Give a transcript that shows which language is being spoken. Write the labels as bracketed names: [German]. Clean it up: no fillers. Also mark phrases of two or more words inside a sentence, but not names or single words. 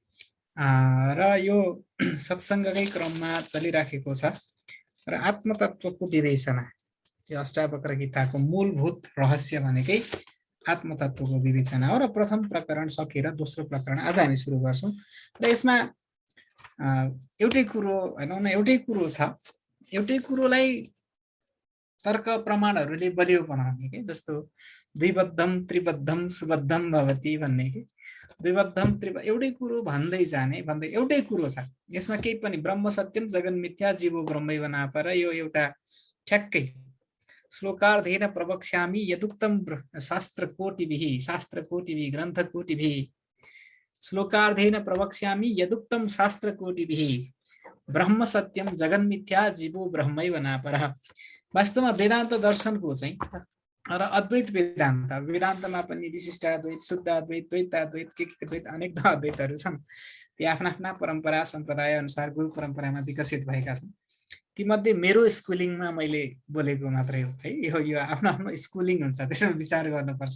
[Nepali] र यो सत्सङ्गकै क्रममा चलिराखेको छ र आत्मतत्त्वको विवेचना, यो अष्टावक्र गीताको मूलभूत रहस्य भनेकै आत्मतत्त्वको विवेचना हो। र प्रथम प्रकरण सकेर दोस्रो प्रकरण आज हामी सुरु गर्छौँ। र यसमा एउटै कुरो भनौँ न, एउटै कुरो छ, एउटै कुरोलाई तर्क प्रमाणहरूले बलियो बनाउने के, जस्तो [Sanskrit] द्विबद्धम त्रिबद्धम सुबद्धम भवति [Nepali] भन्ने के, द्विबद्धम एउटै कुरो भन्दै जाने, भन्दै एउटै कुरो छ, यसमा केही पनि [Sanskrit] ब्रह्म सत्यम जगन मिथ्या जीवो ब्रह्मैव नापर, [Nepali] यो एउटा ठ्याक्कै [Sanskrit] श्लोकार्धेन प्रवक्ष्यामि यदुक्तम शास्त्रकोटिभिः ग्रन्थकोटिभिः, श्लोकार्धेन प्रवक्ष्यामि यदुक्तम शास्त्रकोटिभिः ब्रह्म सत्यम जगन मिथ्या जीवो ब्रह्मैव नापरः। [Nepali] वास्तवमा वेदान्त दर्शनको चाहिँ र अद्वैत वेदान्त, वेदान्तमा पनि विशिष्टाद्वैत, शुद्धाद्वैत, द्वैताद्वैत, के द्वैत, अनेक अद्वैतहरू छन्। ती आफ्ना आफ्ना परम्परा सम्प्रदाय अनुसार गुरु परम्परामा विकसित भएका छन्। तीमध्ये मेरो स्कुलिङमा मैले बोलेको मात्रै हो है, यो आफ्नो आफ्नो स्कुलिङ हुन्छ, त्यसमा विचार गर्नुपर्छ।